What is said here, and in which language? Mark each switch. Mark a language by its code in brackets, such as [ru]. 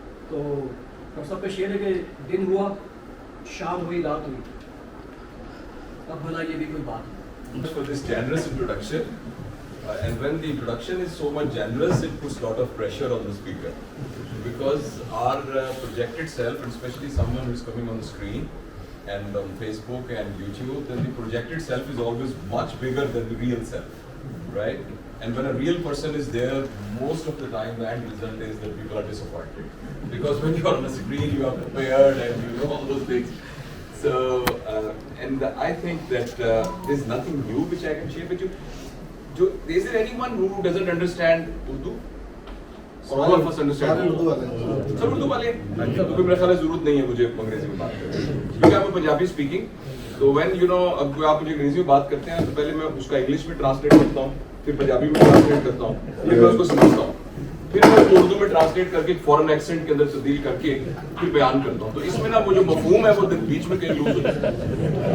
[ur] تو ڈاکٹر صاحب کا شعر ہے کہ دن ہوا شام ہوئی رات ہوئی اب بھلا یہ بھی کوئی بات ہے. [en] For this generous introduction, and when the introduction is so much generous, it puts a lot of pressure on the speaker, because our projected self, and especially someone who is coming on the screen and on Facebook and YouTube, then the projected self is always much bigger than the real self, right? And when a real person is there, most of the time the end result is that people are disappointed, because when you are on a screen you are prepared and you know all those things. So and I think that there's nothing new which I can share with you. Is there anyone who doesn't understand Urdu? Or all of us understand Urdu? [ur] سب اردو والے ہیں تو میرا خیال ہے ضرورت نہیں ہے مجھے انگریزی میں بات کرنے کی, کیونکہ [en] I'm a Punjabi speaking. [ur] تو [en] when you know [ur] اب آپ مجھے انگریزی میں بات کرتے ہیں تو پہلے میں اس کا انگلش میں ٹرانسلیٹ کرتا ہوں, پھر پنجابی میں ٹرانسلیٹ کرتا ہوں, پھر میں اس کو سمجھتا ہوں, پھر میں اردو میں ٹرانسلیٹ کر کے فورن ایکسنٹ کے اندر تبدیل کر کے پھر بیان کرتا ہوں. تو اس میں نا وہ جو مفہوم ہے وہ بیچ میں کہیں لوز ہوتا ہے.